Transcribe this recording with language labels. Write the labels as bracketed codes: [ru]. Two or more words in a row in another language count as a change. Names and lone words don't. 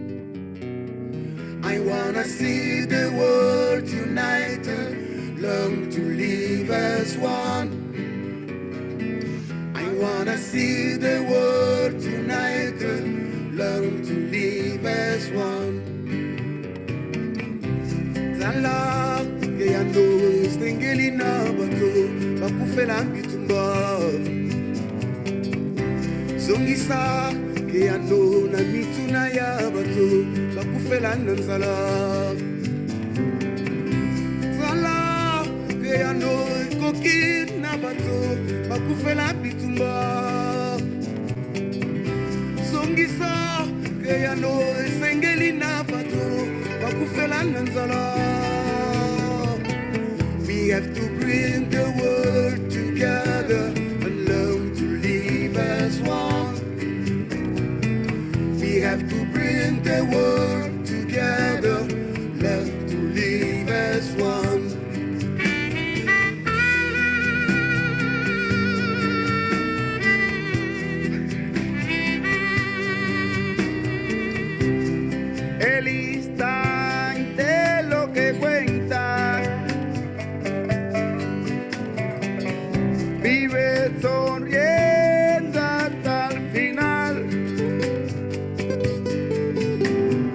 [en] I wanna see the world united, learn to live as one. I wanna see the world united, learn to live as one. [ln] Zala ke yando stengeli na bato bakufela bitumba. Zongisa ke yando na mituna ya bato bakufela nanzala. Zala ke yando koki na bato bakufela bitumba. Zongisa ke yando sengeli na bato bakufela nanzala. [en] We have to bring the world together and learn to live as one. We have to bring the world together, learn to live as one. [es] El instante lo que cuenta. Vive sonriendo hasta el final.